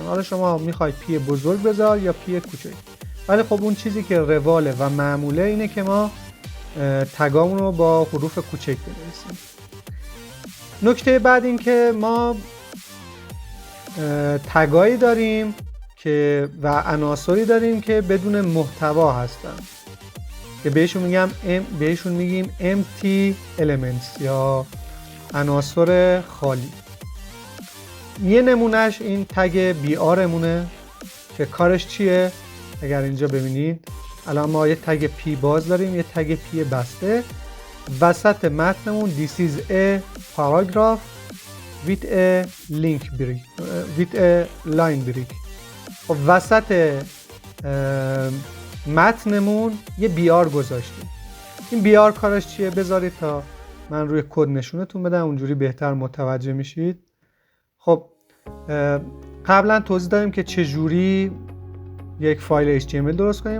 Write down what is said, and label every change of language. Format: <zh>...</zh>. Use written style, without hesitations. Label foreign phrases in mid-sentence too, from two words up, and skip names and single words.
<fa>حالا شما میخوای پی بزرگ بذار یا پی کوچک، ولی خب اون چیزی که رواله و معموله اینه که ما تگامون رو با حروف کوچک بنویسیم. نکته بعد این که ما تگایی داریم که و عناصری داریم که بدون محتوا هستن که بهشون میگیم</fa> <en>empty elements</en> <fa>یا عناصر خالی. یه نمونهش این تگ BR مونه که کارش چیه؟ اگر اینجا ببینید الان ما یه تگ پی باز داریم، یه تگ پی بسته. وسط متنمون</fa> <en>this is a paragraph with a line break.</en> <fa>خب وسط متنمون یه بیار گذاشتیم. این بیار کارش چیه؟ بذارید تا من روی کد نشونتون بدم، اونجوری بهتر متوجه میشید. خب قبلا توضیح دادیم که چجوری یک فایل HTML درست کنیم.</fa>